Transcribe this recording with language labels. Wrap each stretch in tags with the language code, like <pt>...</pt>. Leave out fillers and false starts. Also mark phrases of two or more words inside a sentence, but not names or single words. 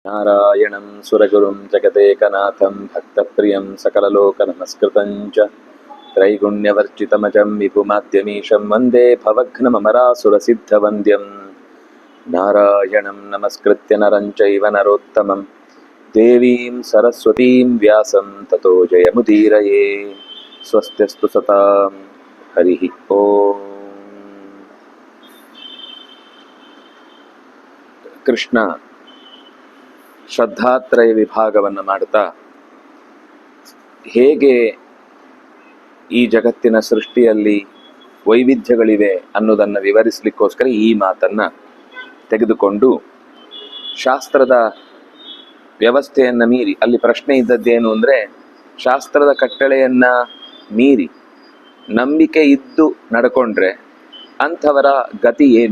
<sa>ನಾರಾಯಣಂ ಸುರಗುರುಂ ಜಗದೇಕನಾಥಂ ಭಕ್ತಪ್ರಿಯಂ ಸಕಲಲೋಕನಮಸ್ಕೃತಂ ಚ ತ್ರೈಗುಣ್ಯವರ್ಜಿತಮಜಂ ವಿಭುಮಾದ್ಯಮೀಶಂ ವಂದೇ ಭವಘ್ನಮರಾಸುರಸಿದ್ಧವಂದ್ಯಂ ನಾರಾಯಣಂ ನಮಸ್ಕೃತ್ಯ ನರಂ ಚೈವ ನರೋತ್ತಮಂ ದೇವೀಂ ಸರಸ್ವತೀಂ ವ್ಯಾಸಂ ತತೋ ಜಯಮುದೀರಯೇ. ಸ್ವಸ್ತ್ಯಸ್ತು ಸತಾಂ. ಹರಿ ಓಂ.</sa> <kn>ಕೃಷ್ಣ ಶ್ರದ್ಧಾತ್ರಯ ವಿಭಾಗವನ್ನು ಮಾಡ್ತಾ ಹೇಗೆ ಈ ಜಗತ್ತಿನ ಸೃಷ್ಟಿಯಲ್ಲಿ ವೈವಿಧ್ಯಗಳಿವೆ ಅನ್ನೋದನ್ನು ವಿವರಿಸಲಿಕ್ಕೋಸ್ಕರ ಈ ಮಾತನ್ನು ತೆಗೆದುಕೊಂಡು ಶಾಸ್ತ್ರದ ವ್ಯವಸ್ಥೆಯನ್ನು ಮೀರಿ, ಅಲ್ಲಿ ಪ್ರಶ್ನೆ ಇದ್ದದ್ದೇನು ಅಂದರೆ, ಶಾಸ್ತ್ರದ ಕಟ್ಟಳೆಯನ್ನು ಮೀರಿ ನಂಬಿಕೆ ಇದ್ದು ನಡ್ಕೊಂಡ್ರೆ ಅಂಥವರ ಗತಿ ಏನು?</kn>